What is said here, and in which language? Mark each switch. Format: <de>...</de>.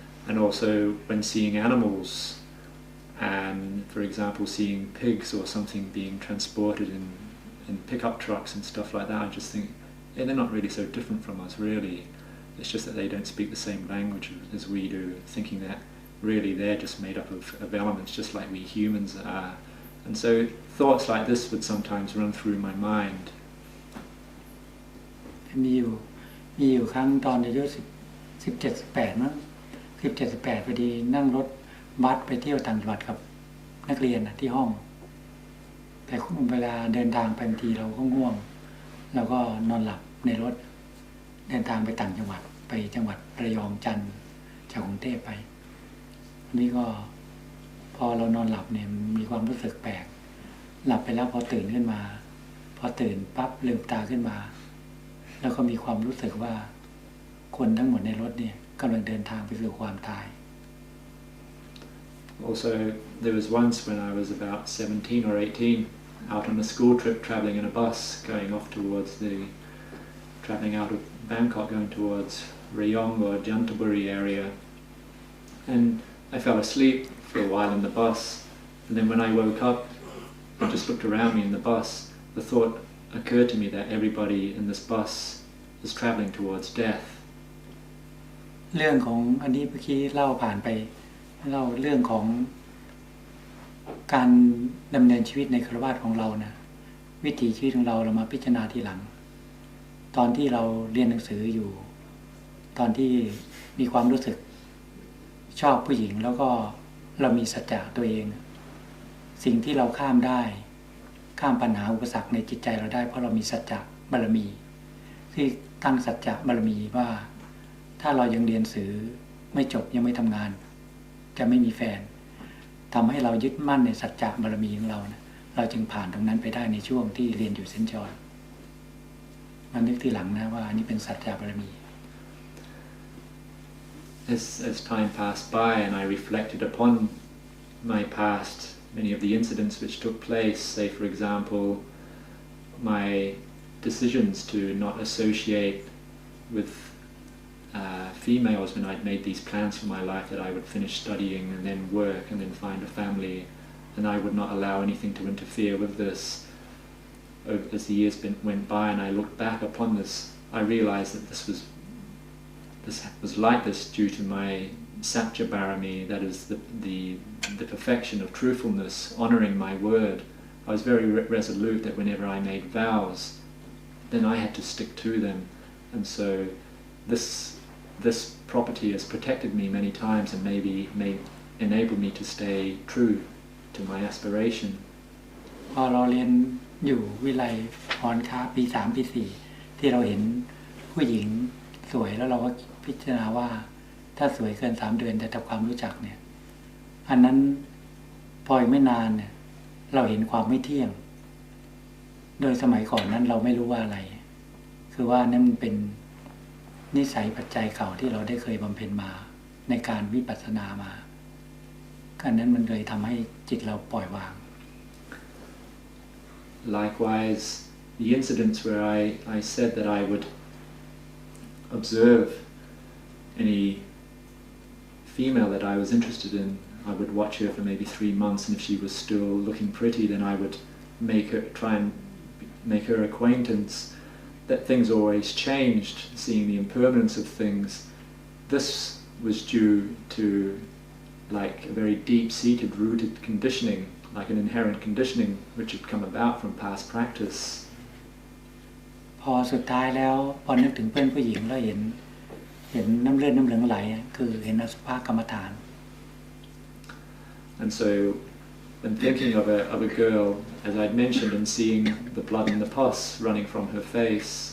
<en>And also when seeing animals, and for example seeing pigs or something being transported in pickup trucks and stuff like that, I just think, they're not really so different from us really. It's just that they don't speak the same language as we do, thinking that really they're just made up of elements just like we humans are. And so thoughts like this would sometimes run through my mind.</en> <th>มีอยู่ครั้งตอนอายุ17-18มั้ง17-18พอดีนั่งรถบัสไปเที่ยวต่างจังหวัดกับนักเรียนที่ห้องแต่เวลาเดินทางไปบางทีเราก็ง่วงเราก็นอนหลับในรถเดินทางไปต่างจังหวัดไปจังหวัดระยองจันทร์จากกรุงเทพไป นี่ก็พอเรานอนหลับเนี่ยมีความรู้สึกแปลกหลับไปแล้วพอตื่นขึ้นมาพอตื่นปั๊บลืมตาขึ้นมาแล้วก็มีความรู้สึกว่าคนทั้งหมดในรถเนี่ยกำลังเดินทางไปสู่ความตาย</th> <en>Also, there was once when I was about 17 or 18 out on a school trip travelling in a bus going off towards travelling out of Bangkok going towards Rayong or Jantaburi area, and I fell asleep for a while in the bus, and then when I woke up I just looked around me in the bus. The thought occurred to me that everybody in this bus is travelling towards death.</en> <th>เรื่องของอันนี้เมื่อกี้เล่าผ่านไปเล่าเรื่องของการดำเนินชีวิตในคฤหัสถ์ของเรานะวิถีชีวิตของเรามาพิจารณาทีหลังตอนที่เราเรียนหนังสืออยู่ตอนที่มีความรู้สึก ชอบผู้หญิงแล้วก็เรามีสัจจะตัวเองสิ่งที่เราข้ามได้ข้ามปัญหาอุปสรรคในจิตใจเราได้เพราะเรามีสัจจะบารมีที่ตั้งสัจจะบารมีว่าถ้าเรายังเรียนหนังสือไม่จบยังไม่ทำงานจะไม่มีแฟนทำให้เรายึดมั่นในสัจจะบารมีของเรานะเราจึงผ่านตรงนั้นไปได้ในช่วงที่เรียนอยู่เซนต์จอห์นมานึกทีหลังนะว่านี่เป็นสัจจะบารมี</th> <en>As time passed by and I reflected upon my past, many of the incidents which took place, say for example, my decisions to not associate with females when I'd made these plans for my life that I would finish studying and then work and then find a family, and I would not allow anything to interfere with this. As the years went by and I looked back upon this, I realized that this was like this due to my satya barami, that is the perfection of truthfulness, honoring my word. I was very resolute that whenever I made vows, then I had to stick to them, and so this property has protected me many times and maybe may enable me to stay true to my aspiration.</en> <th>พอเราเรียนอยู่วิไลหอนค้าปี3ปี4ที่เราเห็นผู้หญิงสวยแล้วเราก็พิจารณาว่าถ้าสวยเกิน3เดือนจะทำความรู้จักเนี่ยอันนั้นพออีกไม่นานเนี่ยเราเห็นความไม่เที่ยงโดยสมัยก่อนนั้นเราไม่รู้ว่าอะไรคือว่านั่นเป็นนิสัยปัจจัยเก่าที่เราได้เคยบำเพ็ญมาในการวิปัสสนามาการนั้นมันเลยทำให้จิตเราปล่อยวาง</th> <en>Likewise, the incidents where I said that I would observe any female that I was interested in, I would watch her for maybe 3 months, and if she was still looking pretty, then I would try and make her acquaintance. That things always changed, seeing the impermanence of things. This was due to like a very deep-seated, rooted conditioning, like an inherent conditioning which had come about from past practice.</en> <th>พอสุดท้ายแล้วพอนึกถึงเพื่อนผู้หญิงแล้วเห็นน้ำเลือดน้ำเหลืองไหลคือเห็นอสุภกรรมฐาน</th> <en>And so when thinking of a girl, as I'd mentioned, and seeing the blood and the pus running from her face,</en>